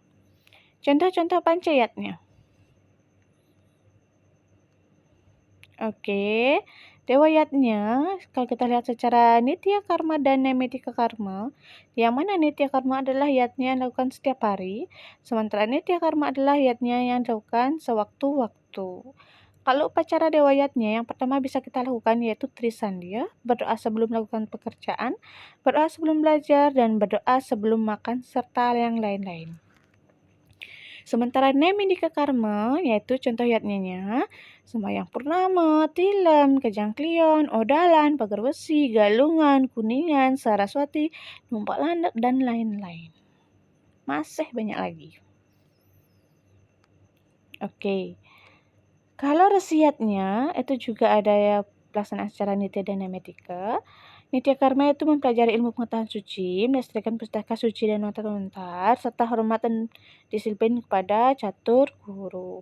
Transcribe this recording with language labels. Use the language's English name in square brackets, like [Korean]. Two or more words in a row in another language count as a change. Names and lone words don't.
[Indonesian] Contoh-contoh pancayatnya. Oke, dewayatnya kalau kita lihat secara nitya karma dan naimitika karma, yang mana nitya karma adalah yatnya yang dilakukan setiap hari, sementara nitya karma adalah yatnya yang dilakukan sewaktu-waktu. Kalau upacara dewayatnya yang pertama bisa kita lakukan yaitu Trisandya, berdoa sebelum melakukan pekerjaan, berdoa sebelum belajar, dan berdoa sebelum makan, serta yang lain-lain. Sementara naimitika karma yaitu contoh yatnya sembahyang purnama, tilam, kejangklion, odalan, pagar besi, galungan, kuningan, saraswati, numpak landak, dan lain-lain. Masih banyak lagi. Oke. Kalau resiatnya itu juga ada ya pelaksanaan secara nitya dan nematika. Nitya karma itu mempelajari ilmu pengetahuan suci, melestarikan pustaka suci dan lontar-lontar, serta hormat dan disiplin kepada catur guru.